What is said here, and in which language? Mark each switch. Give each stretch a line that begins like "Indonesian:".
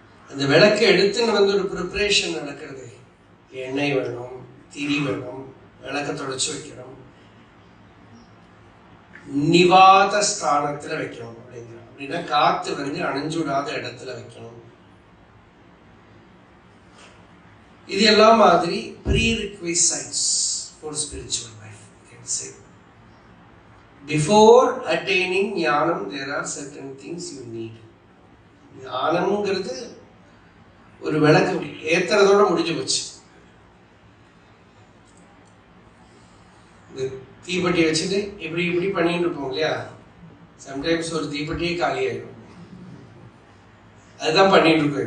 Tamil: அந்த விளக்க எடுத்துன்னு ஒரு ப்ரிப்பரேஷன் நடக்கிறது. எண்ணெய் வேணும், திரி வேணும், விளக்க தொடச்சு வைக்கணும், நிவாத ஸ்தானத்துல வைக்கணும். அப்படின்னா காத்து அணைஞ்சுடாத இடத்துல வைக்கணும். இது எல்லாம் மாதிரி
English: prerequisites for spiritual life, you can say. Before attaining gnanam there are certain things you need.
Tamil: ஞானம்ங்கிறது ஒரு விளக்கு ஏத்துறதோட முடிஞ்சு போச்சு. தீப்பெட்டி வச்சுட்டு இப்படி இப்படி பண்ணிட்டு இருப்போம் இல்லையா? சம்டைம்ஸ் ஒரு தீப்பெட்டியே காலியாயிடும். அதுதான் பண்ணிட்டு இருக்கோம்.